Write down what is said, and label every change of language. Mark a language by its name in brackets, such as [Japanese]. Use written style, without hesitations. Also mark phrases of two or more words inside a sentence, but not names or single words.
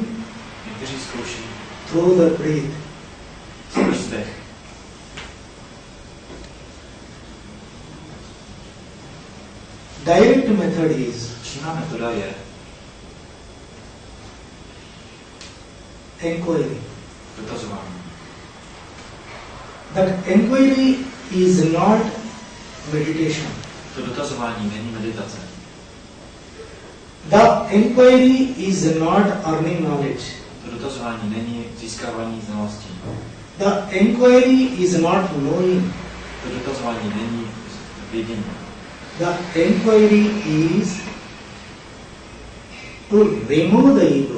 [Czech] Někteří zkouší [English] through the breath. [Czech] skrz dech. [English] Direct method is [Czech] Přímá metoda je [English] inquiry. [Czech] dotazování. [English] That inquiry is not meditation. [Czech] To dotazování není meditace. [English] The inquiry is not earning knowledge. [Czech] To dotazování není získávání znalostí. [English] The inquiry is not knowing. [Czech] To dotazování není vědění. [English] The inquiry is to remove the ego.